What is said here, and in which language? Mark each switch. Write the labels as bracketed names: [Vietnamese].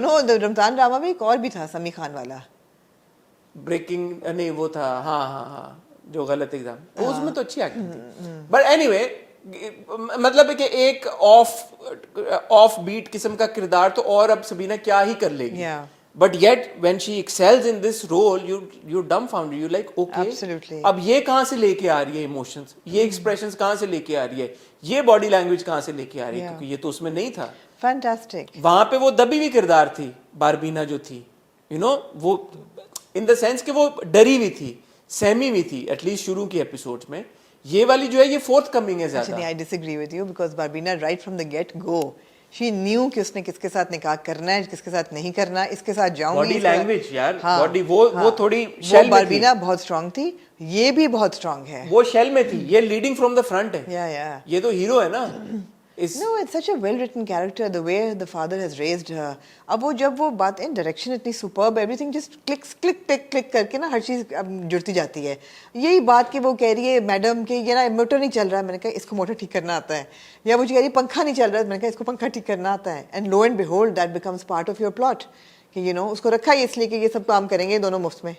[Urdu] No, رمضان drama میں ایک اور بھی تھا سمی خان والا, بریکنگ نہیں وہ تھا, ہاں جو غلط ایگزام, اس میں تو اچھی ایکٹنگ تھی. بٹ اینی وے مطلب ہے کہ ایک آف بیٹ قسم کا کردار تو, اور اب سبینہ کیا ہی کر لے گی. [English] But yet when she excels in this role, you're dumbfounded. You're like, okay, absolutely. [Urdu] اب یہ کہاں سے لے کے آ رہی ہے ایموشنز, یہ ایکسپریشنز کہاں سے لے کے آ رہی ہے, یہ باڈی لینگویج کہاں سے لے کے آ رہی ہے, کیونکہ یہ تو اس میں نہیں تھا. فینٹاسٹک. وہاں پہ وہ دبی ہوئی کردار تھی باربینا جو تھی, وہ ان دا سینس کہ وہ ڈری ہوئی تھی, سہمی ہوئی تھی, ایٹ لیسٹ شروع کی ایپیسوڈ میں. یہ والی جو ہے یہ فورتھ کمنگ ہے زیادہ. [English] I disagree with you because Barbina right from the get go she knew [Urdu] کہ اس نے کس کے ساتھ نکاح کرنا ہے, کس کے ساتھ نہیں کرنا, اس کے ساتھ جاؤں گی. باڈی لینگویج یار, باڈی وہ تھوڑی شیل میں تھی. باربینا بہت اسٹرانگ تھی, یہ بھی بہت اسٹرانگ ہے. وہ شیل میں تھی, یہ لیڈنگ فرام دا فرنٹ ہے. یہ تو ہیرو ہے نا. [English] No, it's such a well written character, the way the father has raised her. [Urdu] اب وہ جب وہ باتیں ڈائریکشن اتنی superb, [English] everything just click [Urdu] کر کے نا ہر چیز جڑتی جاتی ہے. یہی بات کہ وہ کہہ رہی ہے میڈم کہ یہ نا موٹر نہیں چل رہا, میں نے کہا اس کو موٹر ٹھیک کرنا آتا ہے, یا وہ کہہ رہی ہے پنکھا نہیں چل رہا, میں نے کہا اس کو پنکھا ٹھیک کرنا آتا ہے. [English] and lo and behold that becomes part of your plot [Urdu] کہ اس کو رکھا ہے اس لیے کہ یہ سب کام کریں گے دونوں مفت میں.